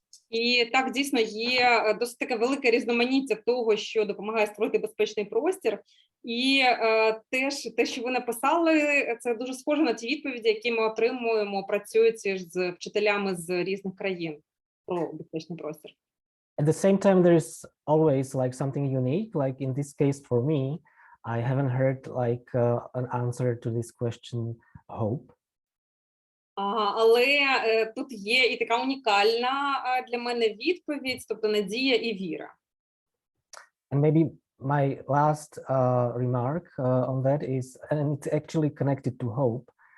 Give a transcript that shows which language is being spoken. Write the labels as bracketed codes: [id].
[uk] І так, дійсно, є досить таке велике різноманіття того, що допомагає створити безпечний простір. І теж те, що ви написали, це дуже схоже на ті відповіді, які ми отримуємо, працюючи з вчителями з різних країн про безпечний простір. [en] At the same time, there is always like something unique. Like in this case, for me, I haven't heard like an answer to this question, hope. [uk] Але тут є і така унікальна для мене відповідь, тобто надія і віра. [en] And maybe my last remark on that is, and it's actually connected to hope.